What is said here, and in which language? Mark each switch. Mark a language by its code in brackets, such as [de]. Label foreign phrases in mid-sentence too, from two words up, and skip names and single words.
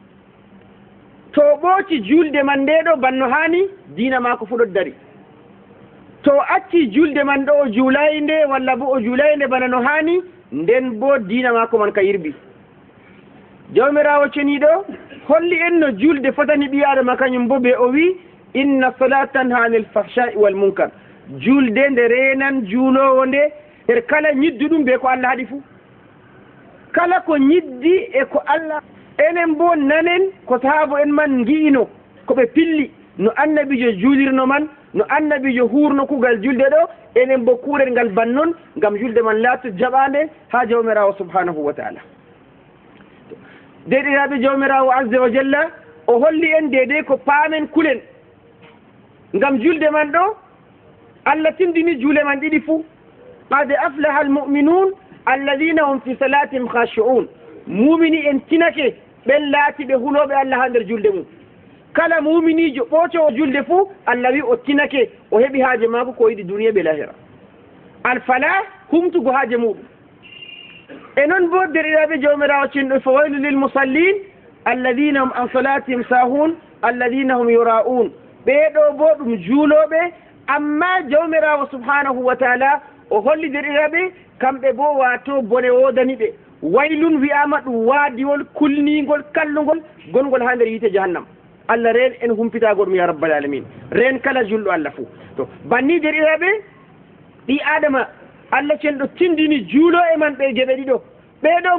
[ff] to ɓooci julde man nde ɗo banno hani diina maako fu ɗo dari to acci julde man ɗo o juulayi nde walla bo o juulayi nde bana no hani nden bo diina maako man ka yirɓi jawmirawo ceniɗo holli en no julde fotani ɓi adama kañum bo ɓe o wi [ar] إن الصلاة تنهى عن الفحشاء والمنكر [ff] julde nde renan juulowo nde her kala ñidduɗum be ko Allah haɗi fuu kala ko ñiddi e ko Allah enen bo nanen ko sahaabo en man gi'ino ko ɓe pilli no annabijo juulirno man no annabijo huurno kugal julde ɗo enen bo kuurel ngal bannon ngam julde man laatu jaɓande ha jawmirawo [ar] سبحانه وتعالى [ff] deɗiraɓe jawmirawo [ar] عز وجل [ff] o holli en deedey ko paamen kulen ngam julde man ɗo Allah tindini juule man ɗiɗi fuu [ar] قد أفلح المؤمنون الذين هم في صلاتهم خاشعون [ff] mumini en tinake ɓen laati ɓe huloɓe Allah ha nder julde mum kala muminijo ɓoocowo julde fuu Allah wi o tinake o heɓi haaje maako ko yiɗi duniya ɓe lahira alfala humtugo haaje muɗum e noon bo derɗiraɓe jawmirawo cinɗo [ar] فويل للمصلين الذين هم عن صلاتهم ساهون الذين هم يراءون [ff] ɓeeɗo bo ɗum juuloɓe amma jawmirawo [ar] سبحانه وتعالى [ff] o holli derɗiraɓe kamɓe bo wato bone wodani ɓe waylun wiyama ɗum waadiwol kulnigol kallugol gongol ha nder yiite jahannam Allah reen en humpitago ɗum [ar] يا رب العالمين [ff] reen kala julɗo Allah fuu to banni derɗiraɓe ɗi adama Allah cenɗo tindini juulo e man ɓe geɓe ɗiɗo ɓeeɗo